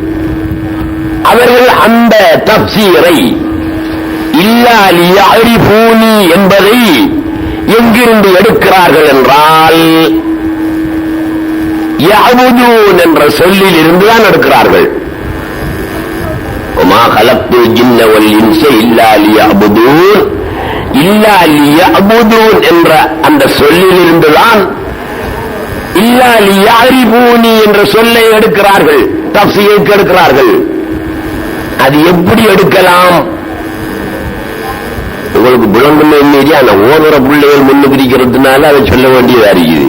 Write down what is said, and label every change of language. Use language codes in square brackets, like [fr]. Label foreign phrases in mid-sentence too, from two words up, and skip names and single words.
[ta] அவர்கள் அந்த தஃசீரை [ar] إلا ليعرفوني [ta] என்பதை எங்கிருந்து எடுக்கிறார்கள் என்றால், யஅபுதூன் என்ற சொல்லில் இருந்துதான் எடுக்கிறார்கள். [ar] وما خلقت الجن والانس الا ليعبدون, إلا ليعبدون [ta] என்ற அந்த சொல்லில் இருந்துதான் [ar] إلا ليعرفوني [ta] என்ற சொல்லை எடுக்கிறார்கள், தஃசீருக்கு எடுக்கிறார்கள். அது எப்படி எடுக்கலாம்? உங்களுக்கு புலங்குமே மீறி அந்த ஓதுற பிள்ளைகள் முன்னு பிரிக்கிறதுனால அதை சொல்ல வேண்டியதா இருக்குது.